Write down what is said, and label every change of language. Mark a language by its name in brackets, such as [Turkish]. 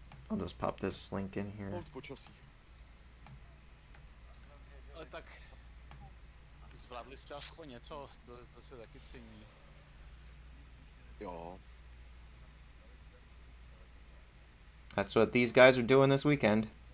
[English] I'll just pop this link in here. [Czech] Ale tak zvládli jste aspoň něco, to se taky cení. Jo. [English] That's what these guys are doing this weekend.